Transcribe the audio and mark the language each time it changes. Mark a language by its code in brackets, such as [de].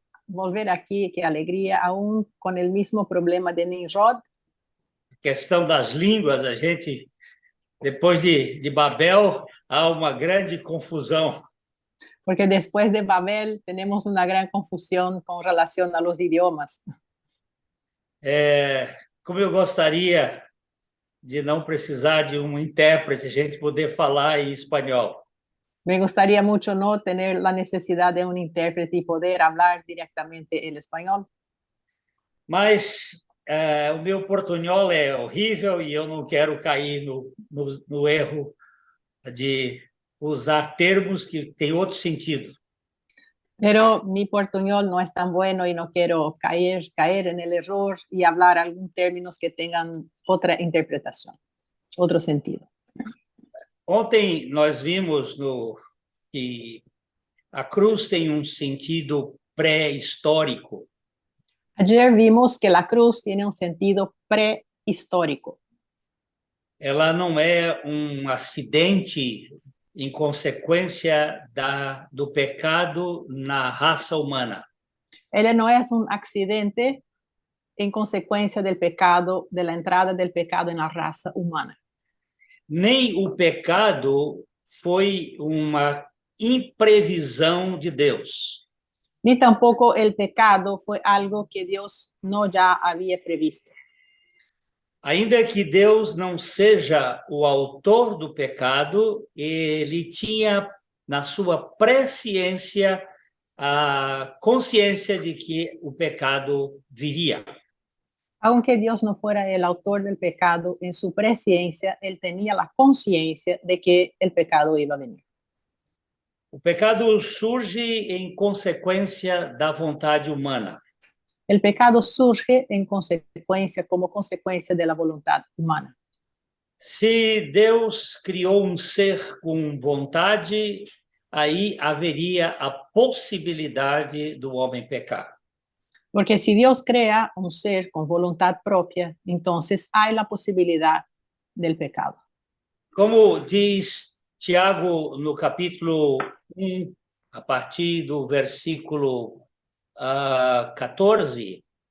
[es] Volver [pt] aqui, [es] que alegria, aún con el mismo problema de Nimrod, [pt] A questão das línguas, a gente, depois de Babel, há uma grande confusão. [es] porque después de Babel tenemos una gran confusión con relación a los idiomas. [pt] Como eu gostaria de não precisar de um intérprete, a gente poder falar em espanhol. [es] Me gustaría mucho no tener la necesidad de un intérprete y poder hablar directamente el español, [pt] Mas o meu portunhol é horrível e eu não quero cair no erro de usar termos que têm outro sentido. [es] pero mi portuñol no es tan bueno y no quiero caer en el error y hablar algún términos que tengan otra interpretación, otro sentido. [pt] Ontem nós vimos que a cruz tem um sentido pré-histórico. [es] Ayer vimos que la cruz tiene un sentido prehistórico. [pt] Ela não é um acidente em consequência do pecado na raça humana. [es] Él no es un accidente en consecuencia del pecado, de la entrada del pecado en la raza humana. [pt] Nem o pecado foi uma imprevisão de Deus. [es] Ni tampoco el pecado fue algo que Dios no ya había previsto. [pt] Ainda que Deus não seja o autor do pecado, ele tinha na sua presciência a consciência de que o pecado viria. [es] Aunque Dios no fuera el autor del pecado, en su presciencia, él tenía la conciencia de que el pecado iba a venir. [pt] O pecado surge em consequência da vontade humana. [es] El pecado surge en consecuencia, como consecuencia de la voluntad humana. [pt] Se Deus criou um ser com vontade, aí haveria a possibilidade do homem pecar. [es] Porque si Dios crea un ser con voluntad propia, entonces hay la posibilidad del pecado. [pt] Como diz Tiago no capítulo 1, a partir do versículo 14.